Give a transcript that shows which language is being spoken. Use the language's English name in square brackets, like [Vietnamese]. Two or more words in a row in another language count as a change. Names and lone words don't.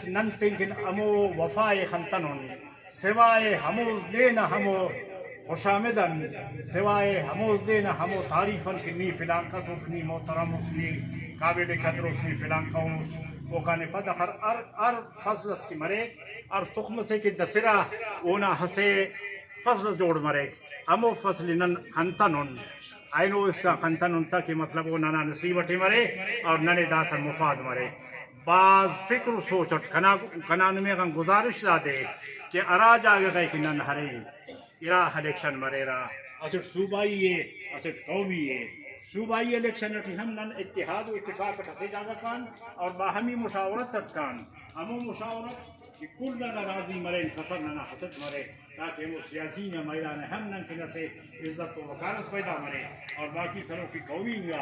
[Brahui] ننتين أمو وفاء خنتنون سوائے ہمو دینا ہمو خوشامدن سوائے ہمو دینا ہمو تعریفن کنی فلان قصو کنی محترم اسنی قابل قدر اسنی فلان قوس وکانے پدا ہر فصلس کی مریک اور تخم سے کی دسرہ اونا ہسے فصل جوڑ مریک ہمو فصل نن خنتنون آئینو اس کا خنتنون تا کہ مطلب وہ ننا نصیبٹی مرے اور ننے داتا مفاد مرے بعض فکر سوچت کنان میں گزارش دے کہ اراج آگے گئے کہ نن ہرے ارا الیکشن مرے را اسٹ صوبائی ہے اسٹ قومی ہے صوبائی الیکشن اٹھی ہم نن اتحاد و اتفاق کسے جاگا کان اور باہمی مشاورت تٹکان ہمو مشاورت کہ کل ننا راضی مرے قصر ننا حسد مرے تاکہ وہ سیاسی نہ میدان ہم نن کنہ سے عزت و وقارس پیدا مرے اور باقی سروں کی قومی